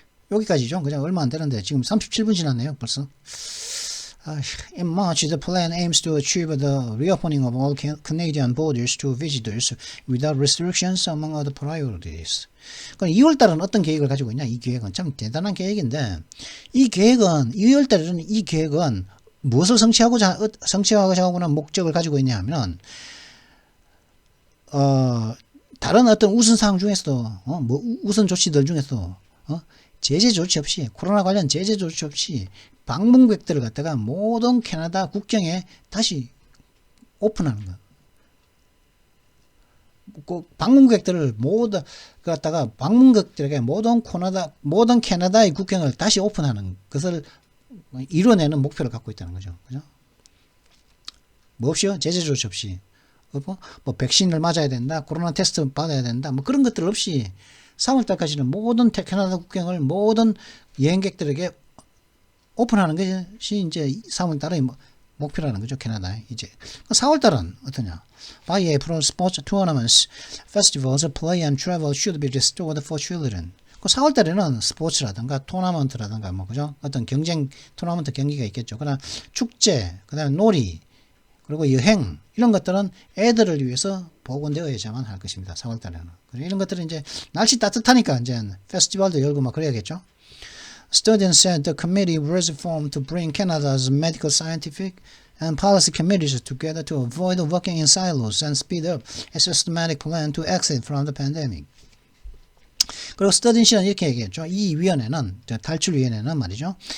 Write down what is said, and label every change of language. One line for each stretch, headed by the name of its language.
Korean: 여기까지죠. 그냥 얼마 안 되는데 지금 37분 지났네요, 벌써.
English: In March, the plan aims to achieve the reopening of all Canadian borders to visitors without restrictions, among other priorities.
Korean: 그럼 2월달은 어떤 계획을 가지고 있냐? 이 계획은 참 대단한 계획인데, 이 계획은 2월달에는 이 계획은 무엇을 성취하고자 하는 목적을 가지고 있냐 하면, 다른 어떤 우선 사항 중에서도, 우선 조치들 중에서도, 제재 조치 없이, 코로나 관련 제재 조치 없이 방문객들을 갖다가 모든 캐나다 국경에 다시 오픈하는 거. 그 방문객들을 모두 갖다가 방문객들에게 모든 캐나다의 국경을 다시 오픈하는 것을 이뤄내는 목표를 갖고 있다는 거죠. 그죠? 뭐 없이요? 제재 조치 없이. 뭐 백신을 맞아야 된다, 코로나 테스트 받아야 된다, 뭐 그런 것들 없이 3월달까지는 모든 캐나다 국경을 모든 여행객들에게 오픈하는 것이 이제 3월달의 목표라는 거죠. 캐나다에. 이제 4월달은 어떠냐?
English: By April, sports tournaments, festivals, play and travel should be restored for children.
Korean: 그 4월달에는 스포츠라든가 토너먼트라든가 뭐 그죠? 어떤 토너먼트 경기가 있겠죠. 그다음 축제, 그다음에 놀이, 그리고 여행 이런 것들은 애들을 위해서 복원되어야만 할 것입니다. 4월달에는. 이런 것들은 이제 날씨 따뜻하니까 이제 페스티벌도 열고 막 그래야겠죠.
English: Students said the committee was formed to bring Canada's medical, scientific, and policy committees together to avoid working in silos and speed up a systematic plan to exit from the pandemic.
Korean: 그리고 스터딘시는 이렇게 얘기했죠. 이 위원회는, 탈출위원회는 말이죠.